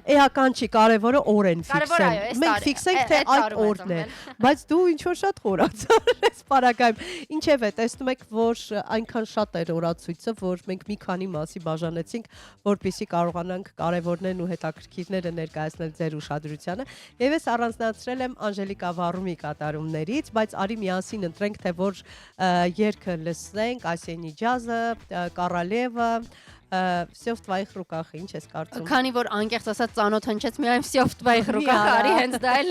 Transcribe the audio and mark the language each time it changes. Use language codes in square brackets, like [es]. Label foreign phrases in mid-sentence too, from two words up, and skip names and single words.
[hy] Էական չի, կարևորը օրեն ֆիքսել։ Մենք ֆիքսենք թե այդ օրն է, բայց դու ինչ որ շատ խորացար ես պարագայում։ Ինչևէ, տեսնում եք, որ այնքան շատ էր օրացույցը, որ մենք մի քանի մասի բաժանեցինք, որպեսզի կարողանանք կարևորներն ու հետաքրքիրները ներկայացնել ձեր ուշադրությանը։ Եվ ես առանձնացրել եմ Անժելիկա Վարումի կատարումներից, բայց արի միասին ընտրենք, թե որ երգը լսենք, Ասենի ջազը, Կարալևը, [ru] Всё в твоих руках, [hy] ինչ ես կարծում։ Քանի որ անկեղծ ասած ծանոթ հնչեց միայն [ru] всё в твоих руках, [hy] արի հենց դա էլ։